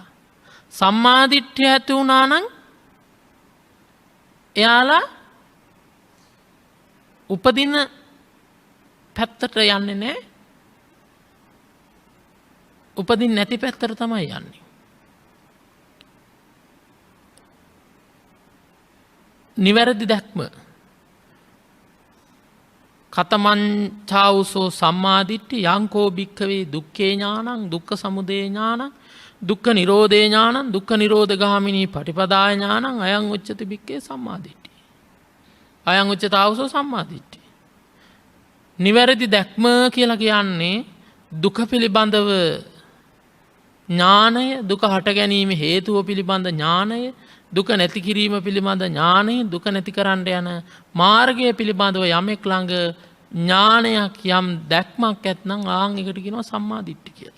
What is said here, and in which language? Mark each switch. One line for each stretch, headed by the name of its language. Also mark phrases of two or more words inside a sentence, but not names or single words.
Sinhala: සම්මාදිට්ඨිය ඇති වුණා නම් එයාලා උපදින පැත්තට යන්නේ නැහැ. උපදින් නැති පැත්තට තමයි යන්නේ. නිවැරදි දැක්ම
Pali: කතමංචාවුසෝ සම්මාදිට්ඨි යංකෝ භික්ඛවේ දුක්ඛේ ඥානං දුක්ඛ සමුදය ඥානං දුක්ඛ නිරෝධේ ඥානං දුක්ඛ නිරෝධ ගාමිනී පටිපදාය ඥානං අයං උච්චති භික්ඛේ සම්මාදිට්ඨි. අයං උච්චතාවුසෝ සම්මාදිට්ඨි.
Sinhala: නිවැරදි දැක්ම කියලා කියන්නේ දුක පිළිබඳව ඥානය, දුක හට ගැනීම හේතුව පිළිබඳ ඥානය, දුක නැති කිරීම පිළිබඳ ඥානය, දුක නැති කරන්න යන මාර්ගය පිළිබඳව යමෙක් ළඟ ඥානයක් යම් දැක්මක් ඇත්නම් ආන් එකට කියනවා සම්මා දිට්ඨිය කියලා.